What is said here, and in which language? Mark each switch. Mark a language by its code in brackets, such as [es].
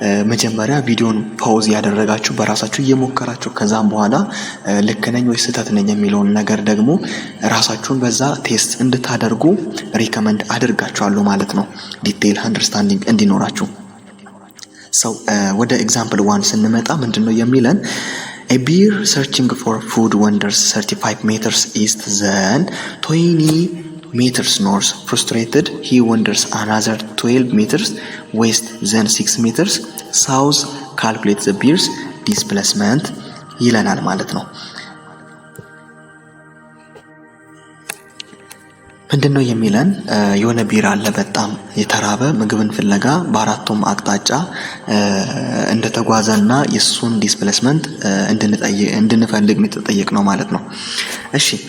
[am] መጀመሪያ ቪዲዮን ፓውዝ ያደረጋችሁ በራሳችሁ እየሞከራችሁ ከዛም በኋላ ልክ ነኝ ወይ ስህተት ነኝ የሚለውን ነገር ደግሞ ራሳችሁን በዛ ቴስት እንድታደርጉ ሪከመንድ አድርጋችኋለሁ ማለት ነው። ዲቴይል አንደርስታንዲንግ እንዲኖራችሁ። ሰው ወደ ኤግዛምፕል 1 ስንመጣ ምንድነው የሚለን? [en] A bear searching for food wanders 35 meters east then 20 meters north. Frustrated, he wanders another 12 meters west then 6 meters south. Calculate the bear's displacement [am] ይለናል ማለት ነው። ምንድነው የሚለን? የሆነ ቢራ አለ በጣም የተራበ ምግብን ፍለጋ በአራቱም አቅጣጫ እንደተጓዘና የሱን ዲስፕሌስመንት እንድንፈልግ የተጠየቅ ነው ማለት ነው። እሺ